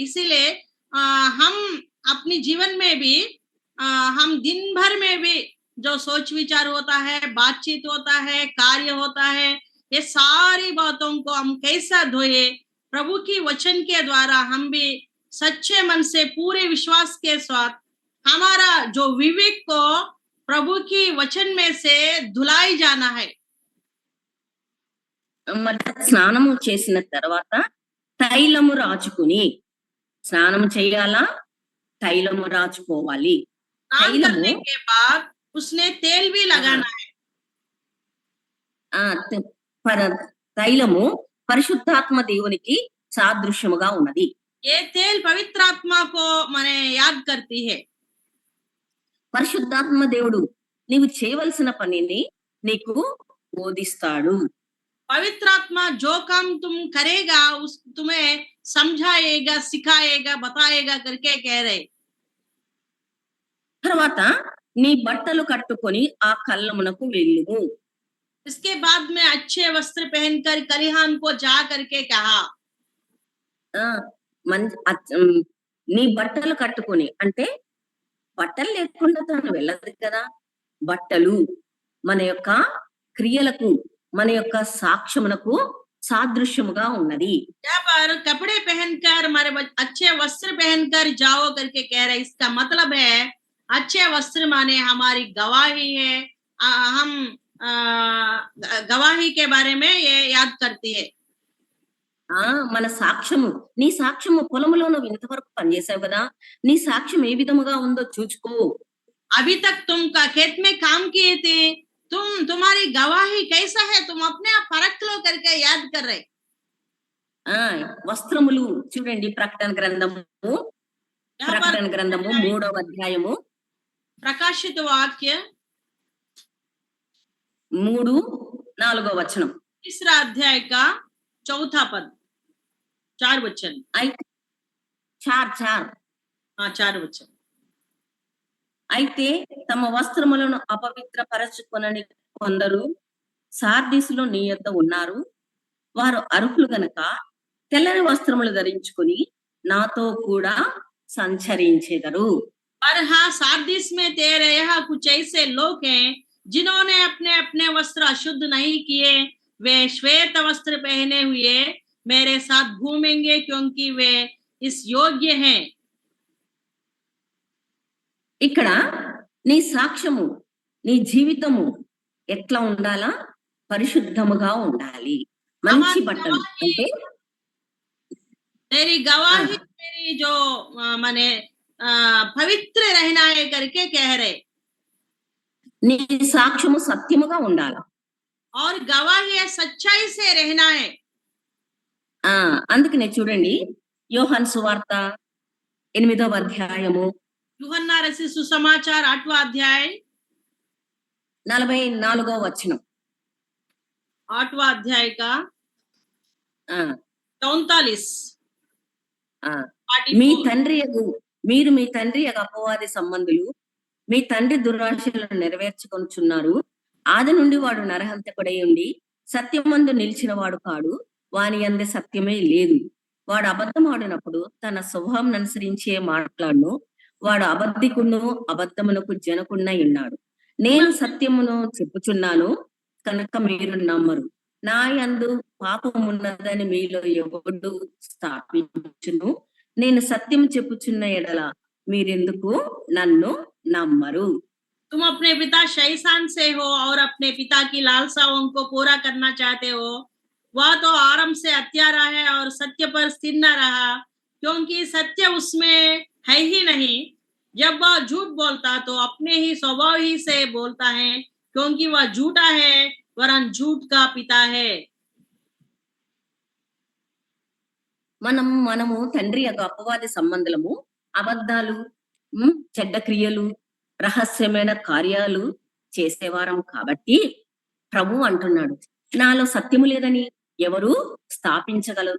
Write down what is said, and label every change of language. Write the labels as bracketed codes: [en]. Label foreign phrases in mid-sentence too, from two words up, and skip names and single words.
[hi] इसीलिए हम अपनी जीवन में भी हम दिन भर में भी जो सोच विचार होता है, बातचीत होता है, कार्य होता है, ये सारी बातों को हम कैसा धोए? प्रभु की वचन के द्वारा हम भी सच्चे मन से पूरे विश्वास के साथ हमारा जो विवेक को प्रभु की वचन में से धुलाई जाना है. [te] మరి స్నానము చేసిన తర్వాత తైలము రాచుకుని స్నానం చేయాలా, తైలము రాచుకోవాలి. [hi] स्नान करने के बाद उसने तेल भी लगाना है. [te] తైలము పరిశుద్ధాత్మ దేవునికి సాదృశ్యముగా ఉన్నది. [hi] ये तेल पवित्र आत्मा को माने याद करती है. [te] పరిశుద్ధాత్మ దేవుడు నీవు చేయవలసిన పనిని నీకు బోధిస్తాడు. [hi] पवित्र आत्मा जो काम तुम करेगा उस तुम्हें समझाएगा, सिखाएगा, बताएगा करके कह रहे. [te] తర్వాత నీ బట్టలు కట్టుకొని ఆ కళ్ళమునకు వెళ్ళుము. [hi] इसके बाद में अच्छे वस्त्र पहनकर कलिहान को जा करके कहा. [te] నీ బట్టలు కట్టుకొని అంటే బట్టలు లేకుండా తను వెళ్ళదు కదా. బట్టలు మన యొక్క క్రియలకు, మన యొక్క సాక్ష్యమునకు సాదృశ్యముగా ఉన్నది. [hi] यहाँ पर कपड़े पहनकर हमारे अच्छे वस्त्र पहनकर जाओ करके कह रहे. इसका मतलब है अच्छे वस्त्र माने हमारी गवाही है. हम गवाही के बारे में ये याद करती है. [te] మన సాక్ష్యము, నీ సాక్ష్యము పొలములో నువ్వు ఇంతవరకు పనిచేసావు కదా, నీ సాక్ష్యం ఏ విధముగా ఉందో చూచుకో. [hi] अभी तक तुम का खेत में काम किए थे, तुम्हारी गवाही कैसा है, तुम अपने आप परख लो करके याद कर रहे. [te] వస్త్రములు చూడండి, ప్రకటన గ్రంథము 3వ అధ్యాయము [hi] प्रकाशित वाक्य [te] 3-4 వచనం. [hi] तीसरा अध्याय का 4था पद, 4 वचन. 4 वचन. [te] అయితే తమ వస్త్రములను అపవిత్రపరచుకొనని కొందరు సార్దీసులో నీ యొద్ద ఉన్నారు. వారు అర్హులు గనక తెల్లని వస్త్రములు ధరించుకొని నాతో కూడా సంచరించెదరు. [hi] और हाँ, सार्दिस में तेरे यहाँ कुछ ऐसे लोग हैं जिन्होंने अपने अपने वस्त्र अशुद्ध नहीं किए. वे श्वेत वस्त्र पहने हुए मेरे साथ घूमेंगे क्योंकि वे इस योग्य हैं. [te] ఇక్కడ నీ సాక్ష్యము, నీ జీవితము ఎట్లా ఉండాలా? పరిశుద్ధముగా ఉండాలి. మంచి బట్టలు అంటే [hi] तेरी गवाही, तेरी जो माने पवित्र रहना है करके कह रहे [te] నీ సాక్ష్యము సత్యముగా ఉండాల. [hi] और गवाही है सच्चाई से रहना है. [te] అందుకనే చూడండి యోహాను సువార్త 8వ అధ్యాయము [hi] यूहन्ना रचित सुसमाचार 8वां अध्याय [te] 44వ వచనం. [hi] 8वां अध्याय का ఆ, [te] 44 ఆ. 44. మీరు మీ తండ్రి యొక్క అపవాది సంబంధులు, మీ తండ్రి దురాశలను నెరవేర్చుకొనుచున్నారు. ఆది నుండి వాడు నరహంతకుడై ఉండి సత్యమందు నిలిచిన వాడు కాడు, వాని యందు సత్యమే లేదు. వాడు అబద్ధం ఆడినప్పుడు తన స్వభావం అనుసరించే మాట్లాడును. వాడు అబద్ధికును అబద్ధమునకు జనకున్నై ఉన్నాడు. నేను సత్యమును చెప్పుచున్నాను కనుక మీరు నమ్మరు. నా యందు పాపమున్నదని మీలో ఎవడు స్థాపించును. నేను సత్యం చెప్పుచున్న ఎడల మీరెందుకు నన్ను నమ్మరు. [hi] तुम अपने पिता शैतान से हो और अपने पिता की लालसाओं को पूरा करना चाहते हो. वह तो आरंभ से हत्यारा है और सत्य पर स्थिर न रहा, क्योंकि सत्य उसमें है ही नहीं. जब वह झूठ बोलता तो अपने ही स्वभाव ही से बोलता है, क्योंकि वह झूठा है वरन झूठ का पिता है. [te] మనము తండ్రి యొక్క అపవాది సంబంధులము, అబద్ధాలు, చెడ్డ క్రియలు, రహస్యమైన కార్యాలు చేసేవారం కాబట్టి ప్రభు అంటున్నాడు, నాలో సత్యము లేదని ఎవరు స్థాపించగలరు?